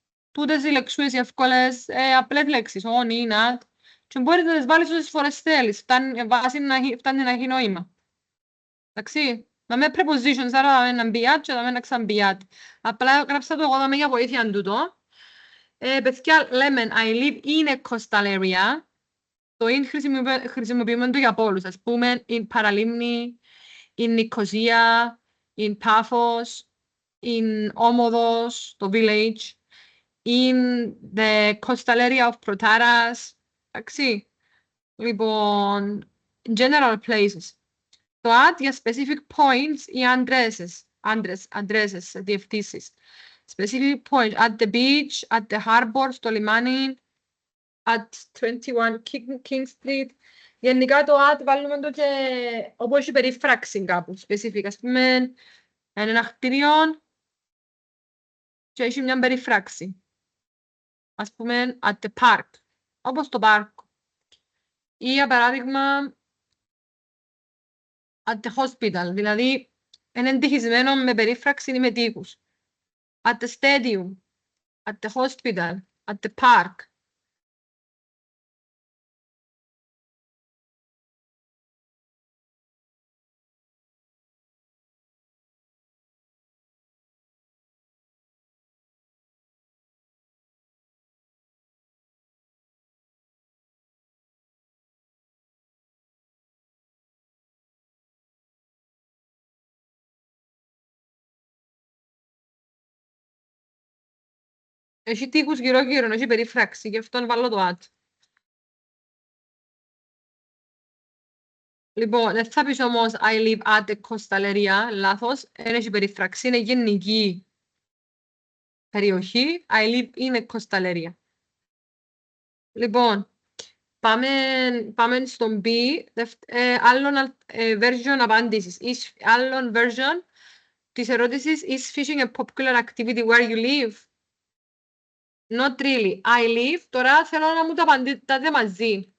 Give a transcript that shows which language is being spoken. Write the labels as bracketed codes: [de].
[el] Τούτες οι λεξούες, οι εύκολες, απλές λέξεις, on, in, at, και μπορείς να τις βάλεις όσες φορές θέλεις, φτάνει να έχει νόημα. Εντάξει, να με prepositions, άρα να μπει at και να με ξαναμπεί at. Απλά γράψα το εγώ για βοήθεια αν τούτο. Παιδιά, λέμε, [en] I live in a coastal area. [el] Το in χρησιμοποιούμε το για πόλους, ας πούμε, in Παραλίμνη, in Νικοσία, in Πάφος, in Όμοδος, το village, [en] in the coastal area of Protaras. [el] Εντάξει. Λοιπόν, general places. Το at για specific points ή addresses, διευθύνσεις. [en] Specific points, at the beach, at the harbor, [el] στο λιμάνι, [en] at 21 King Street. [el] Γενικά το at βάλουμε το και όπου έχει περίφραξη κάπου, specific. Ας πούμε, είναι ένα κτίριο και έχει μια περίφραξη. Ας πούμε, [en] at the park, [el] όπως το πάρκο. Ή, για παράδειγμα, [en] at the hospital, [el] δηλαδή είναι εντυχισμένο με περίφραξη ή με τείχους. [en] At the stadium, at the hospital, at the park. [el] Έχει τείχους γύρω-γύρω, έχει περίφραξη, γι' αυτό βάλω το at. Λοιπόν, δεν θα πεις όμως [en] I live at the coastal area, [el] λάθος, δεν έχει περίφραξη, είναι γενική περιοχή, [en] I live in a coastal area. [el] Λοιπόν, πάμε στον B, άλλον version απάντησης, άλλον version της ερώτησης, [en] is fishing a popular activity where you live? Not really. I live. [el] Τώρα θέλω να μου τα απαντήσετε μαζί.